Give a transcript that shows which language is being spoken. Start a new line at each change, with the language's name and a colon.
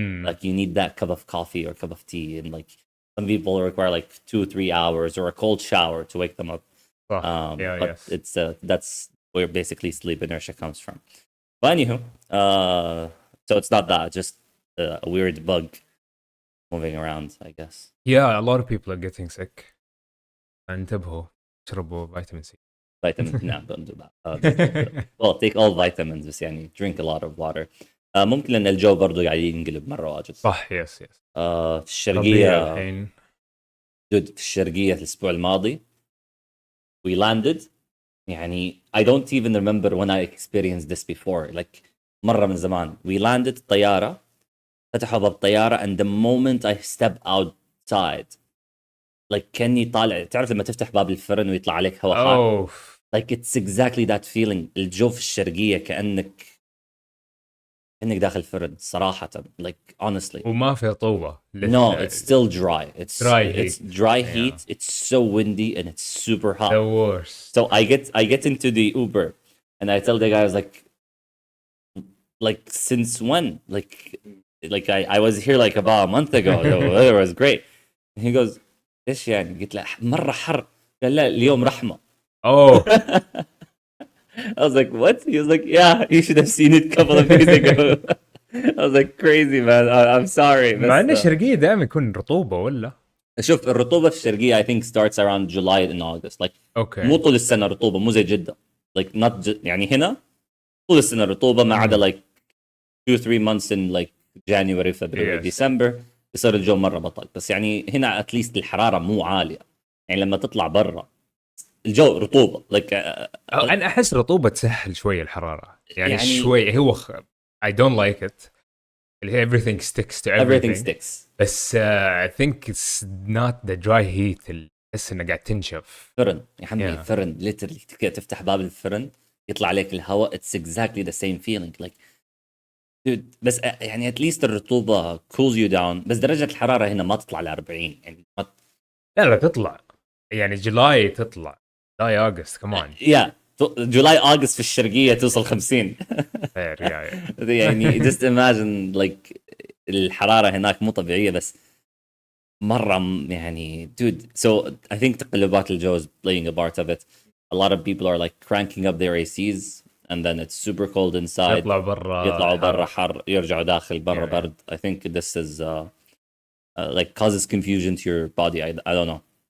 English: Like you need that cup of coffee or cup of tea, and like some people require like 2-3 hours or a cold shower to wake them up. But it's that's where basically sleep inertia comes from. But anywho, so it's not that, just a weird bug moving around, I guess. Yeah, a lot of people are getting sick.
Arabic: انتبهوا اشربوا فيتامين سي.
English: No, don't do that. Well, take all vitamins
Arabic: بس يعني
English: drink a lot of water.
Arabic: ممكن لأن الجو برضو قاعد ينقلب مرة واجد. صح يس. في الشرقية الحين. في الشرقية الأسبوع الماضي
English: we landed. يعني I don't even remember when I experienced this before.
Arabic: Like مرة من زمان.
English: We landed
Arabic: الطيارة, فتحوا باب الطيارة,
English: and the moment I step outside, like
Arabic: كأني طالع, تعرف لما تفتح باب الفرن ويطلع عليك هواء حار.
English: Like it's exactly that feeling.
Arabic: الجو في الشرقية كأنك داخل فرن صراحة.
English: Like honestly.
Arabic: وما في رطوبة.
English: No, it's still dry. It's dry heat. Yeah. It's so windy and it's super hot. The worst. So I get into the Uber and I tell the guy, I was like since when? Like I was here like about a month ago. It was great. And he goes,
Arabic: ايش يعني؟ قلت له مرة حر. قال لا اليوم رحمة.
English: Oh. I was like, what? He was like, yeah, you should have seen it a couple of days ago. I was like, crazy man. I'm sorry.
Arabic: مع ان الشرقية دائما يكون رطوبة ولا؟ شوف الرطوبة في الشرقية
English: I think starts around July and August.
Arabic: Like مو طول السنة رطوبة, مو زي جدة.
English: Like not
Arabic: يعني هنا طول السنة رطوبة ما عدا
English: like 2-3 months in like January, February, December
Arabic: يصير الجو مرة بطل. بس يعني هنا
English: at least
Arabic: الحرارة مو عالية. يعني لما تطلع برا الجو رطوبة. like أنا أحس رطوبة تسهل شوية الحرارة. يعني شوي هو
English: I don't like it. Everything sticks to everything. Everything sticks. بس I think it's not the dry heat
Arabic: اللي تحس إنه قاعد تنشف. فرن يا حمي فرن literally كده تفتح باب الفرن يطلع عليك الهواء.
English: It's exactly the same feeling. Like dude,
Arabic: بس يعني
English: at least الرطوبة cools you down.
Arabic: بس درجة الحرارة هنا ما تطلع ل 40 يعني لا تطلع. يعني جولاي تطلع. جولاي أغسطس كمان.
English: Yeah.
Arabic: جولاي أغسطس في الشرقية توصل 50. يعني
English: just imagine like
Arabic: الحرارة هناك مو طبيعية بس مرة يعني dude.
English: So I think
Arabic: تقلبات الجو
English: is playing a part of it. A lot of people are like cranking up their ACs and then it's super cold inside.
Arabic: يطلعوا برا حر يرجعوا داخل برا برد.
English: I think this is like causes confusion to your body. I don't know.